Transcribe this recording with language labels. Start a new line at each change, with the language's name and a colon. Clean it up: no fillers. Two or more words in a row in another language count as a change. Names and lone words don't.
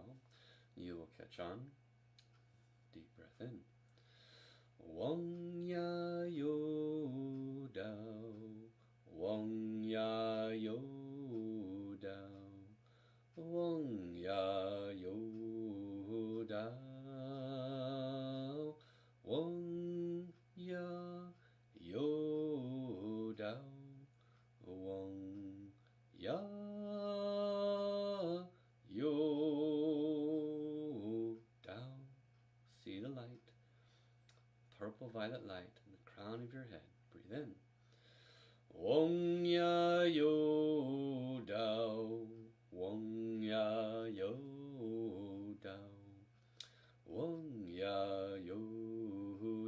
English: You will catch on. Deep breath in. Wong Ya Yo Dao. Wong Ya Yo Dao. Wong Ya Yo Dao. Wong Ya Yo Dao. Wong Ya Yo Dao. See the light, purple violet light in the crown of your head. Breathe in. Wong Ya Yo Dao. Wong Ya Yo Dao. Wong Ya Yo